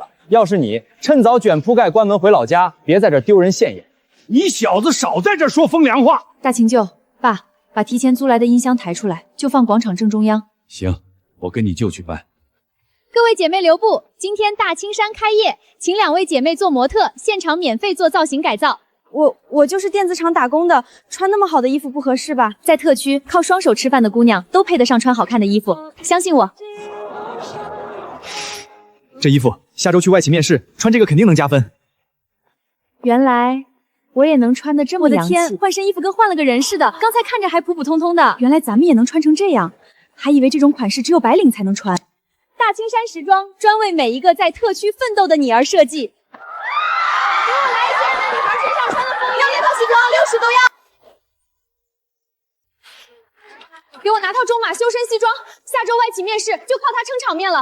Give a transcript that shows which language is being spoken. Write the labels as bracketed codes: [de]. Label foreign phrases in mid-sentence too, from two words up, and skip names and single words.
[zh] 要是你，趁早捲鋪蓋關門回老家，別在這丟人現眼。你小子少在這說風涼話！大秦舅，爸，把提前租來的音箱抬出來，就放廣場正中央。行，我跟你舅去辦。各位姐妹留步，今天大青山開業，請2位姐妹做模特，現場免費做造型改造。我就是電子廠打工的，穿那麼好的衣服不合適吧？在特區靠雙手吃飯的姑娘都配得上穿好看的衣服，相信我。這衣服下周去外企面試，穿這個肯定能加分。原來我也能穿得這麼洋氣。我的天，換身衣服跟換了個人似的，剛才看着還普普通通的，原來咱們也能穿成這樣，還以為這種款式只有白領才能穿。大青山時裝專為每一個在特區奮鬥的你而設計。給我來一件在女孩身上穿的風衣，要那套西装60都要。给我拿套中碼修身西裝，下周外企面試就靠它撐場面了。